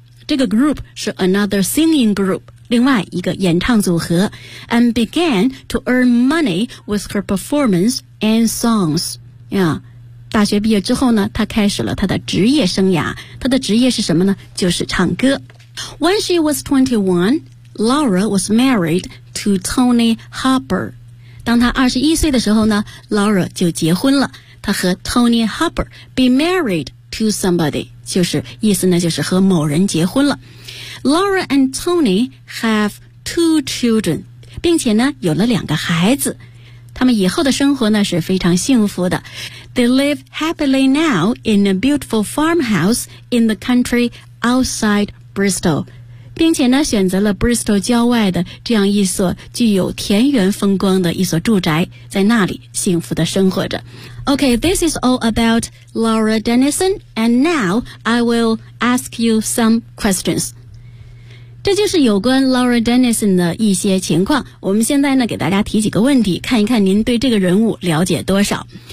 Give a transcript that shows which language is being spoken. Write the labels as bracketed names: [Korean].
[Chinese] 这个 group 是 [English] another singing group, [Chinese] 另外一个演唱组合 [English] and began to earn money with her performance and songs. [Chinese] Yeah, 大学毕业之后呢，她开始了她的职业生涯。她的职业是什么呢？就是唱歌。 [English] When she was 21, Laura was married to Tony Harper. [Chinese] 当她21岁的时候呢， Laura 就结婚了。她和 Tony Harper [English] be married to somebody, [Chinese] 就是意思呢，就是和某人结婚了。 [English] Laura and Tony have 2 children, [Chinese] 并且呢有了两个孩子。他们以后的生活呢是非常幸福的。 [English] They live happily now in a beautiful farmhouse in the country outside Bristol, [Chinese] 并且呢选择了 Bristol 郊外的这样一所具有田园风光的一所住宅，在那里幸福的生活着。 [English] Okay, this is all about Laura Dennison, and now I will ask you some questions. [Chinese] 这就是有关 Laura Dennison 的一些情况。我们现在呢，给大家提几个问题，看一看您对这个人物了解多少。